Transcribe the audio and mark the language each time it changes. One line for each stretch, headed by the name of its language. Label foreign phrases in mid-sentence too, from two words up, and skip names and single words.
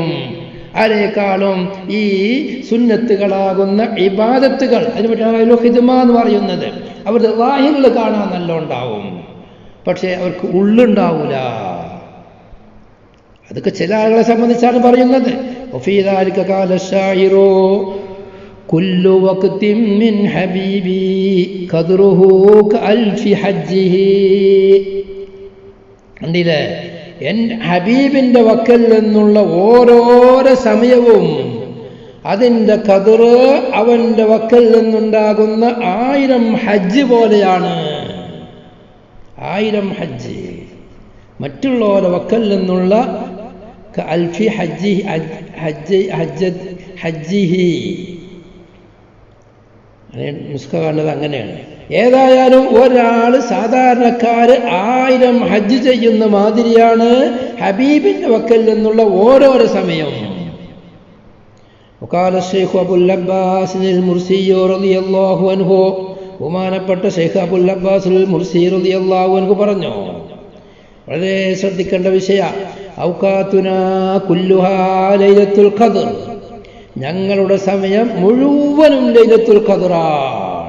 Malayalam: ആരേക്കാളും ഈ സുന്നത്തുകളാകുന്ന ഇബാദത്തുകൾ, അതിന് ഖിദ്മ എന്ന് പറയുന്നത്, അവരുടെ ളാഹിറിൽ കാണാൻ നല്ല ഉണ്ടാവും, പക്ഷേ അവർക്ക് ഉള്ളുണ്ടാവൂല. അതൊക്കെ ചില ആളുകളെ സംബന്ധിച്ചാണ് പറയുന്നത്.
Arabic: وفي ذلك قال الشاعر كل وقت من حبيبي قدره كألف حجه.
Malayalam: കണ്ടില്ലേ, എൻ്റെ ഹബീബിൻ്റെ വക്കൽ നിന്നുള്ള ഓരോരോ സമയവും അതിൻ്റെ ഖദർ അവൻ്റെ വക്കൽ നിന്നുണ്ടാകുന്ന 1000 ഹജ്ജ് പോലെയാണ്. 1000 ഹജ്ജ് മറ്റുള്ളവരുടെ വക്കൽ നിന്നുള്ള
Arabic: ألف حجه
Malayalam: നുസ്ഖ കാണുന്നത് അങ്ങനെയാണ്. ഏതായാലും ഒരാൾ സാധാരണക്കാര് 1000 ഹജ്ജ് ചെയ്യുന്ന മാതിരിയാണ് ഹബീബിന്റെ വക്കൽ നിന്നുള്ള ഓരോരോ സമയം.
Arabic: وقال الشيخ أبو العباس المرسي رضي الله عنه,
Malayalam: ബഹുമാനപ്പെട്ട ഷെയ്ഖ് അബുൽ അബ്ബാസ് മുർസി
Arabic: رضي الله عنه
Malayalam: പറഞ്ഞു, വളരെ ശ്രദ്ധിക്കേണ്ട വിഷയ,
Arabic: أوقاتنا كلها ليلة القدر,
Malayalam: ഞങ്ങളുടെ സമയം മുഴുവനും ലൈലത്തുൽ ഖദ്റാണ്.